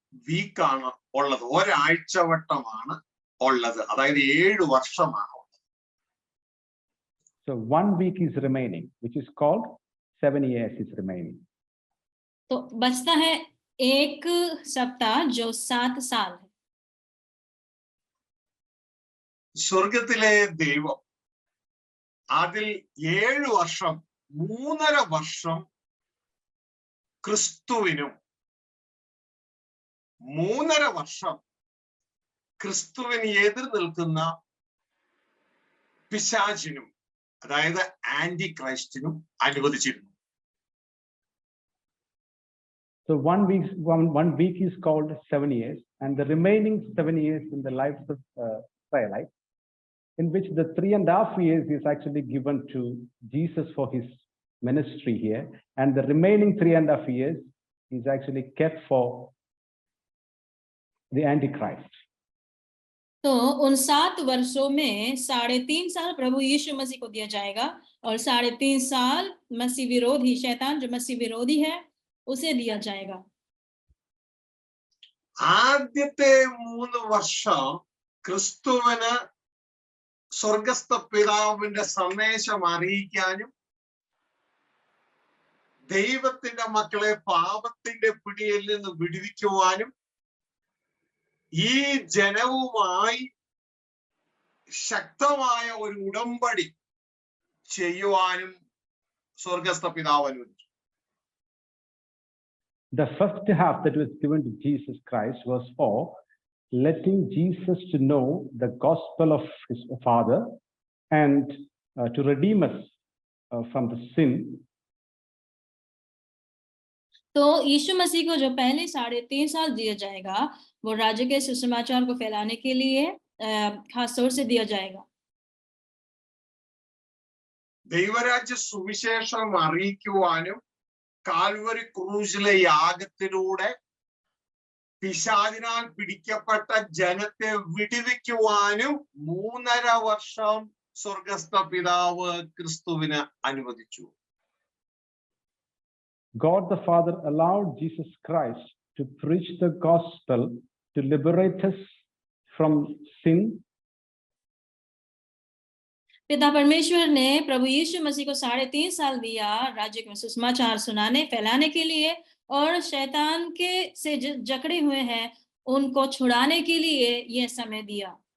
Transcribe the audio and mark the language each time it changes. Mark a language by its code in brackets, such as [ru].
[ml] വീക്കാണ് ഉള്ളത്, ഒരാഴ്ചവട്ടമാണ് ഉള്ളത്, അതായത് 7 വർഷമാണ്. [en] So 1 week is remaining, which is called 7 years is remaining. [hi] तो बचता है 1 सप्ताह जो 7 साल है. [ml] സ്വർഗത്തിലെ ദൈവം അതിൽ 7 വർഷം 3.5 വർഷം ക്രിസ്തുവിനും 3.5 വർഷം ക്രിസ്തുവിന് എതിർ നിൽക്കുന്ന പിശാചിനും, അതായത് ആന്റി ക്രൈസ്റ്റിനും അനുവദിച്ചിരുന്നു. [en] So 1 week is called 7 years, and the remaining 7 years in the lives of Israelites, in which the 3.5 years is actually given to Jesus for his ministry here, and the remaining 3.5 years is actually kept for the Antichrist. [hi] तो उन 7 वर्षों में 3.5 साल प्रभु यीशु मसीह को दिया जाएगा, और 3.5 साल मसीह विरोधी शैतान जो मसीह विरोधी है उसे दिया जाएगा. [ml] ആദ്യത്തെ 3 വർഷം ക്രിസ്തുവിന് സ്വർഗസ്ഥ പിതാവിന്റെ സന്ദേശം അറിയിക്കാനും ദൈവത്തിന്റെ മക്കളെ പാപത്തിന്റെ പിടിയിൽ നിന്ന് വിടുവിക്കുവാനും ഈ ജനവുമായി ശക്തമായ ഒരു ഉടമ്പടി ചെയ്യുവാനും സ്വർഗസ്ഥ പിതാവ് അനുവദിച്ചു. [en] The first half that was given to Jesus Christ was for letting Jesus to know the gospel of his Father and to redeem us from the sin. [hi] तो यीशु मसीह को जो पहले 3.5 साल दिया जाएगा वो राज्य के सुसमाचार को फैलाने के लिए खास तौर से दिया जाएगा. [ml] ദൈവരാജ്യ സുവിശേഷം അറിയിക്കുവാനും കാൽവരി ക്രൂശിലെ യാഗത്തിലൂടെ പിശാചിനാൽ പിടിക്കപ്പെട്ട ജനത്തെ വിടുവിക്കുവാനും 3.5 വർഷം സ്വർഗസ്ഥ പിതാവ് ക്രിസ്തുവിന് അനുവദിച്ചു. [en] God the Father allowed Jesus Christ to preach the gospel to liberate us from sin. [hi] पिता परमेश्वर ने प्रभु यीशु मसीह को 3.5 साल दिया राज्य में सुसमाचार सुनाने फैलाने के लिए, और शैतान के से जकड़े हुए हैं उनको छुड़ाने के लिए यह समय दिया.